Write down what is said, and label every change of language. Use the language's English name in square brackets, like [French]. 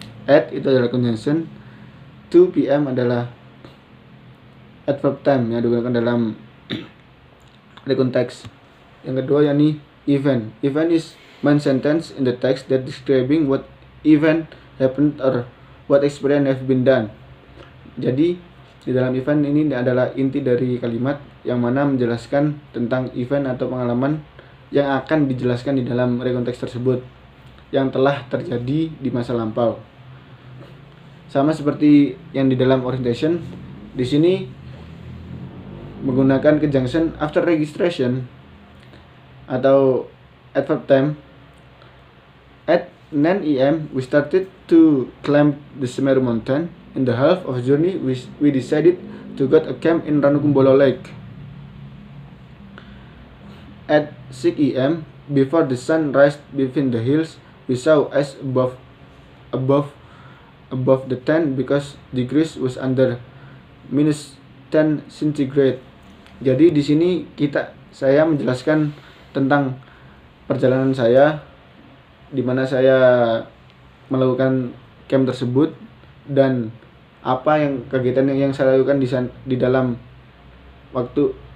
[Indonesian] At itu adalah conjunction, 2 PM adalah adverb time yang digunakan dalam rekonteks. Yang kedua yakni event. [English] Event is main sentence in the text that describing what event happened or what experience have been done. [Indonesian] Jadi di dalam event ini adalah inti dari kalimat yang mana menjelaskan tentang event atau pengalaman yang akan dijelaskan di dalam rekonteks tersebut yang telah terjadi di masa lampau. Sama seperti yang di dalam orientation, di sini menggunakan conjunction after registration atau adverb time. [English] At 9 AM we started to climb the Semeru mountain. In the half of journey we decided to go a camp in Ranukumbolo Lake. At 6 AM before the sun rised between the hills, we saw ice above the tent because degrees was under -10 centigrade. [Indonesian] Jadi di sini saya menjelaskan tentang perjalanan saya di mana saya melakukan camp tersebut dan apa kegiatan yang saya lakukan di dalam waktu.